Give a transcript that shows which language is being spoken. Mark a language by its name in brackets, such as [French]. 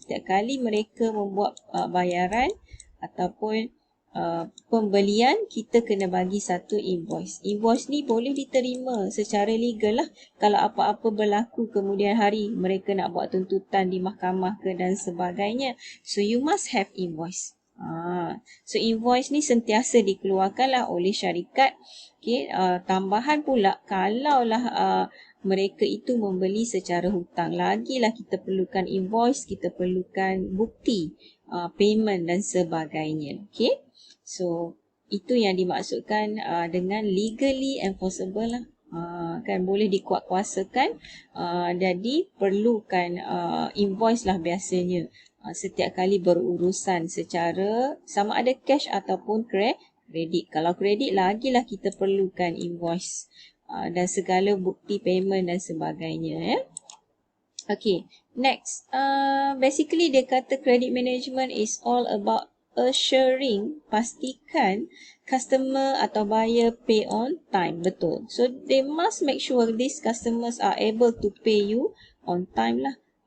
[Malay] Setiap kali mereka membuat bayaran ataupun pembelian, kita kena bagi satu invoice. Invoice ni boleh diterima secara legal lah. Kalau apa-apa berlaku kemudian hari mereka nak buat tuntutan di mahkamah ke dan sebagainya. [English] So you must have invoice. [Malay] So invoice ni sentiasa dikeluarkan lah oleh syarikat. Okay, tambahan pula kalaulah mereka itu membeli secara hutang, lagilah kita perlukan invoice, kita perlukan bukti payment dan sebagainya. Okay, so itu yang dimaksudkan dengan legally enforceable lah. Kan boleh dikuatkuasakan, jadi perlukan invoice lah biasanya setiap kali berurusan secara sama ada cash ataupun kredit. Kalau kredit lagilah kita perlukan invoice dan segala bukti payment dan sebagainya. [English] Okay, next. Basically [Malay] dia kata [English] credit management is all about assuring, [Malay] pastikan [English] customer atau buyer pay on time. Betul. So they must make sure these customers are able to pay you on time lah.